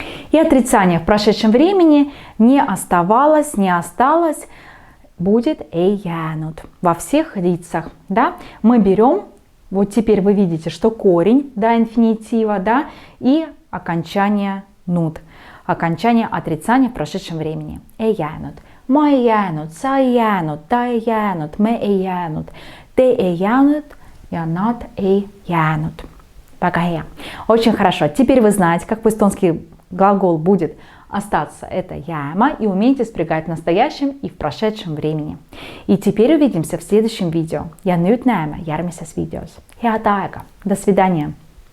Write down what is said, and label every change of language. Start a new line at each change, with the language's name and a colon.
Russian: И отрицание в прошедшем времени не оставалось, не осталось, будет
Estonian: ei jäänud
Russian: во всех лицах. Да? Мы берем, вот теперь вы видите, что корень до инфинитива, да, и окончание nud. Окончание отрицания в прошедшем времени.
Estonian: Ei jäänud. Ma ei jäänud, sa ei jäänud, ta ei jäänud, me ei jäänud, te ei jäänud ja nad ei jäänud. Väga hea.
Russian: Очень хорошо. Теперь вы знаете, как по-эстонски глагол будет остаться. Это jääma и умеете спрягать в настоящем и в прошедшем времени. И теперь увидимся в следующем видео.
Estonian: Ja nüüd näeme järgmises videos. Head aega.
Russian: До свидания.